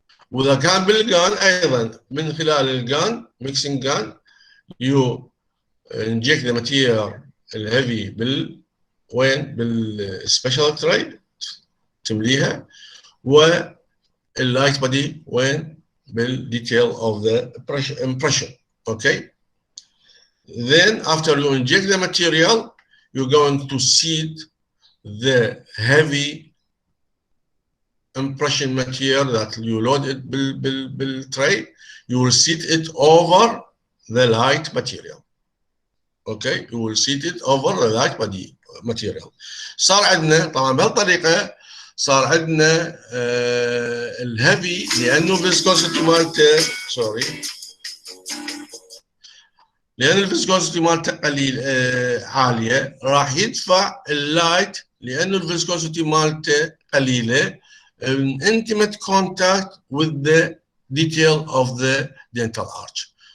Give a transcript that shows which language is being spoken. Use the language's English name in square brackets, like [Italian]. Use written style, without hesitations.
[Arabic] واذا كان بالجان ايضا من خلال الجان ميكسينج جان [English] you inject the material [Arabic] الهيفي وين؟ بالسبيشال تري تمليها، واللايت بادي وين؟ بالديتيل [English] of the impression. Okay. Then after you inject the material, you're going to seat the heavy impression material that you loaded tray. You will seat it over the light material. Okay, you will seat it over the light material. [Arabic] صار عندنا طبعا بهالطريقة صار عندنا الهيفي، لأنه الفيسكوسيتي مالته لأن الفيسكوسيتي مالته قليل عالية، راح يدفع اللايت لأنه الفيسكوسيتي مالته قليلة [English] intimate contact with the detail of the dental arch.